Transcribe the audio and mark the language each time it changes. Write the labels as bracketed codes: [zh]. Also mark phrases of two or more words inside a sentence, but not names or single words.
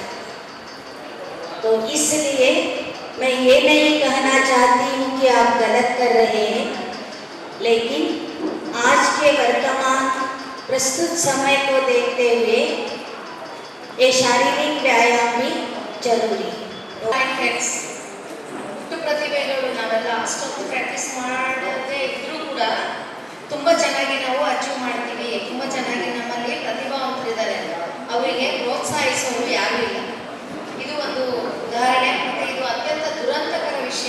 [hi] तो इसलिए मैं ये नहीं कहना चाहती हूँ कि आप गलत कर रहे हैं, लेकिन आज के वर्तमान प्रस्तुत समय को देखते हुए ये शारीरिक व्यायाम भी जरूरी है। [kn] ಪ್ರತಿಭೆಗಳು ನಾವೆಲ್ಲ ಅಷ್ಟೊಂದು ಪ್ರಾಕ್ಟೀಸ್ ಮಾಡದೇ ಇದ್ರೂ ಕೂಡ ತುಂಬ ಚೆನ್ನಾಗಿ ನಾವು ಅಚೀವ್ ಮಾಡ್ತೀವಿ. ತುಂಬ ಚೆನ್ನಾಗಿ ನಮ್ಮಲ್ಲಿ ಪ್ರತಿಭಾವಂತರಿದ್ದಾರೆ, ಅವರಿಗೆ ಪ್ರೋತ್ಸಾಹಿಸೋರು ಯಾರೂ ಇಲ್ಲ. ಇದು ಒಂದು ಉದಾಹರಣೆ. ಮತ್ತು ಇದು ಅತ್ಯಂತ ದುರಂತಕರ ವಿಷಯ.